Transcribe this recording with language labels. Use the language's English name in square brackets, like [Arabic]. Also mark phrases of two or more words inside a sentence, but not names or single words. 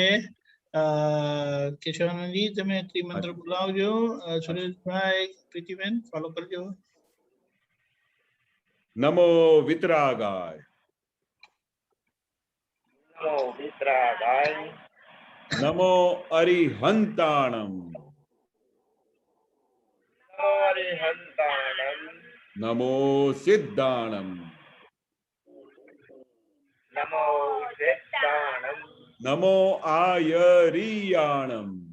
[Gujarati] કેશવાનંદજી તમે ત્રિમંત્ર બોલાવજો. સુરેશભાઈ, પ્રીતિબેન ફોલો કરજો. [Sanskrit] નમો વિતરાગાય. નમો વિતરાગાય. [Ardhamāgadhī Prākrit] नमो अरिहंताणम अरिहंताणम नमो सिद्धाणम नमो सिद्धाणम नमो आयरियाणम